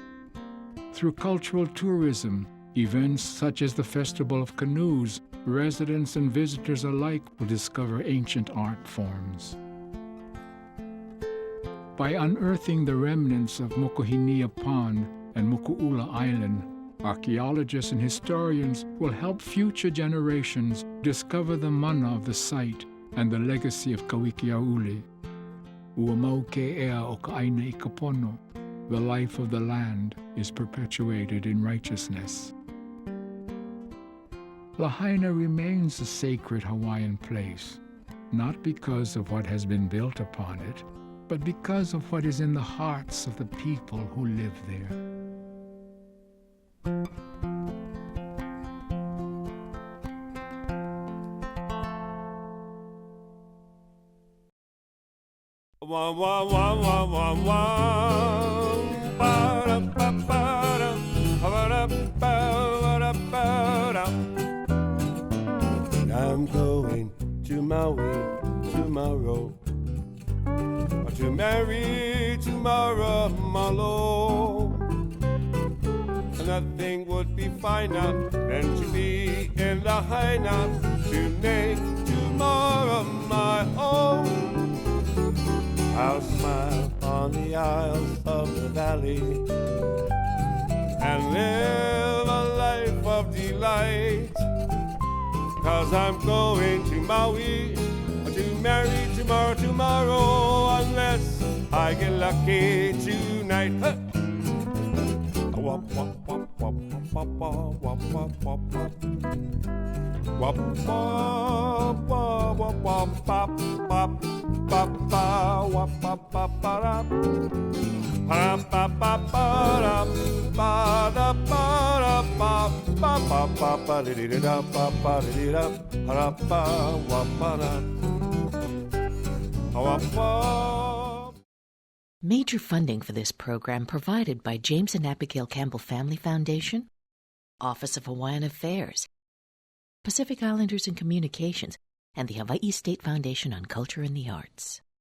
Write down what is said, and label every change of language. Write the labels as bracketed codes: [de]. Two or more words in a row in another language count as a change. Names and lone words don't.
[en] Through cultural tourism, Events such as the Festival of Canoes, residents and visitors alike will discover ancient art forms. By unearthing the remnants of Mokohinia Pond and Moku'ula Island, archaeologists and historians will help future generations discover the mana of the site and the legacy of Kawikiaʻule. [haw] Ua mau ke ea o ka aina I ka pono. [en] The life of the land is perpetuated in righteousness. Lahaina remains a sacred Hawaiian place, not because of what has been built upon it, but because of what is in the hearts of the people who live there. Wah wah wah wah wah wah. Ba da ba ba da. Ba da ba da ba da. I'm going to Maui tomorrow, to marry tomorrow, my Lord. Nothing would be finer than to be in Lahaina, to make tomorrow my home. I'll smile on the isles of the valley and live a life of delight, 'cause I'm going to Maui to marry tomorrow, unless I get lucky tonight. Huh. Wop, wop, wop, wop, wop, wop, wop, wop, wop, wop. Wop, wop, wop, wop, wop, pop, pop, pop, pop, wop, pop, pop, pop, pop, pop, pop, pop, pop, Major funding for this program provided by James and Abigail Campbell Family Foundation, Office of Hawaiian Affairs, Pacific Islanders and Communications, and the Hawaii State Foundation on Culture and the Arts.